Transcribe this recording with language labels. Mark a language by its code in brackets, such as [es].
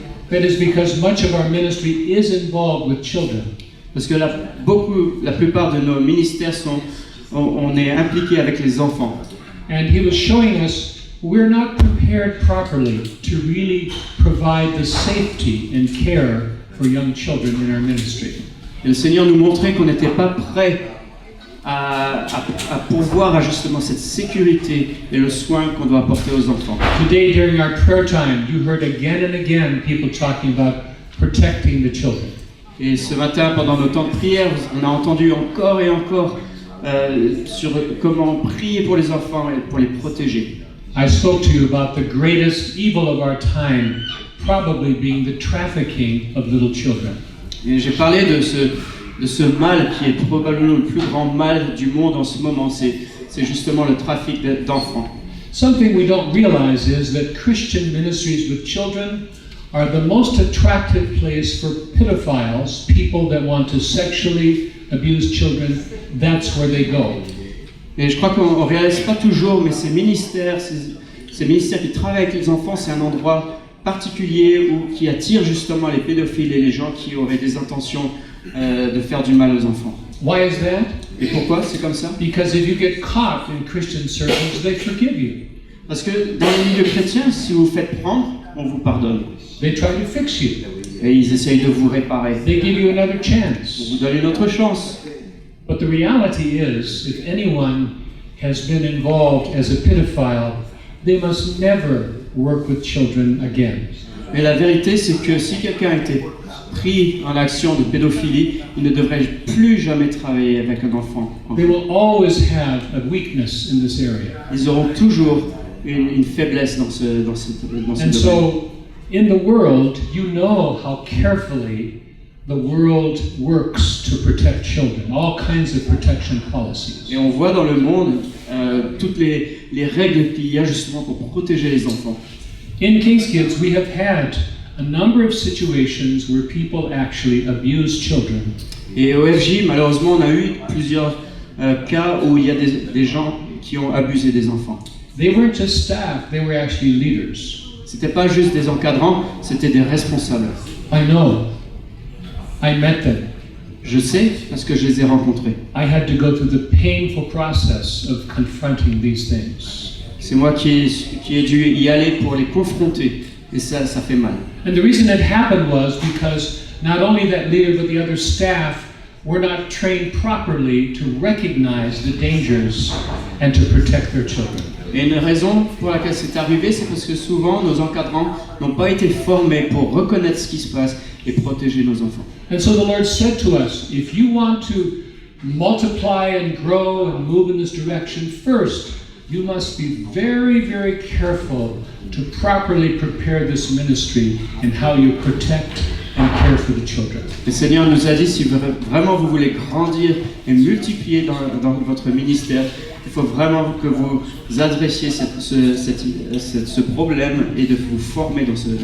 [en] That is because much of our ministry is involved with children. [fr] Parce que la plupart de nos ministères on est impliqué avec les enfants. [en] And he was showing us we're not prepared properly to really provide the safety and care for young children in our ministry. [fr] Et le Seigneur nous montrait qu'on n'était pas prêt à pourvoir à justement cette sécurité et le soin qu'on doit apporter aux enfants. [en] Today during our prayer time, you heard again and again people talking about protecting the children. [fr] Et ce matin, pendant nos temps de prière, on a entendu encore et encore sur comment prier pour les enfants et pour les protéger. [en] I spoke to you about the greatest evil of our time probably being the trafficking of little children. [fr] Et j'ai parlé de ce mal qui est probablement le plus grand mal du monde en ce moment, c'est justement le trafic d'enfants. [en] Something we don't realize is that Christian ministries with children are the most attractive place for pedophiles, people that want to sexually abuse children. That's where they go. [fr] Et je crois qu'on ne réalise pas toujours, mais ces ministères qui travaillent avec les enfants, c'est un endroit particulier qui attire justement les pédophiles et les gens qui auraient des intentions de faire du mal aux enfants. [en] Why is that? [fr] Et pourquoi c'est comme ça? [en] Because if you get caught in Christian circles, they forgive you. [fr] Parce que dans le milieu chrétien, si vous vous faites prendre, on vous pardonne. [en] They try to fix you. [fr] Et ils essayent de vous réparer. [en] They give you another [fr] On [en] chance. [fr] vous donne une autre chance. [en] But the reality is, if anyone has been involved as a pedophile, they must never work with children again. [fr] Mais la vérité, c'est que si quelqu'un a été pris en action de pédophilie, il ne devrait plus jamais travailler avec un enfant. [en] They will always have a weakness in this area. [fr] Ils auront toujours une faiblesse dans ce [en] And [fr] domaine. [en] so, in the world, you know how carefully the world works to protect children, all kinds of protection policies. [fr] Et on voit dans le monde toutes les règles qu'il y a justement pour protéger les enfants. [en] In King's Kids, we have had a number of situations where people actually abuse children. [fr] Et au FJ, malheureusement, on a eu plusieurs cas où il y a des gens qui ont abusé des enfants. [en] They weren't just staff, they were actually leaders. [fr] C'était pas juste des encadrants, c'était des responsables. [en] I know. I met them. [fr] Je sais parce que je les ai rencontrés. I had to go through the painful process of confronting these things. C'est moi qui ai dû y aller pour les confronter. Et ça fait mal. [en] And the reason that happened was because not only that leader but the other staff were not trained properly to recognize the dangers and to protect their children. [fr] Et une raison pour laquelle c'est arrivé, c'est parce que souvent nos encadrants n'ont pas été formés pour reconnaître ce qui se passe et protéger nos enfants. [en] And so the Lord said to us, if you want to multiply and grow and move in this direction, first, you must be very, very careful to properly prepare this ministry and how you protect and care for the children. [fr] Le Seigneur nous a dit, si vraiment vous voulez grandir et multiplier dans votre ministère, il faut vraiment que vous adressiez ce problème et de vous former dans ce...